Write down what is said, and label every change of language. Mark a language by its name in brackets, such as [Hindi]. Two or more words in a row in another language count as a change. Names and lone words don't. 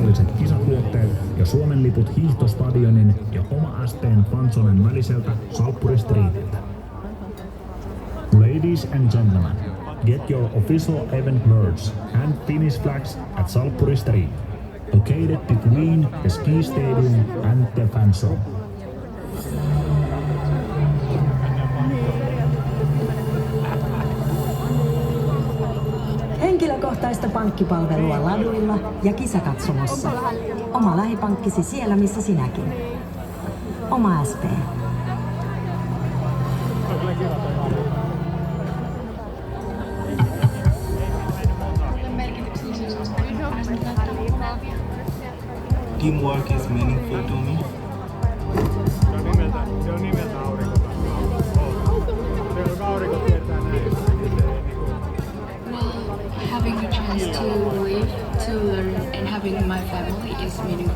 [Finnish] monipuoliset kisatuotteet ja Suomen liput hiihtostadionin ja Oma ST:n fanzonen väliseltä Salppuri Streetiltä. [English] Ladies and gentlemen, get your official event merch and Finnish flags at Salppuri Street, located between the ski stadium and the fan zone. [Finnish] Henkilökohtaista pankkipalvelua laduilla ja kisakatsomossa. Oma lähipankkisi siellä, missä sinäkin. Oma SP. [English] Teamwork is meaningful to me. [Finnish] Se on nimeltä aurinko. Aurinko tietää näin. [English] Having a chance to live, to learn, and having my family is meaningful.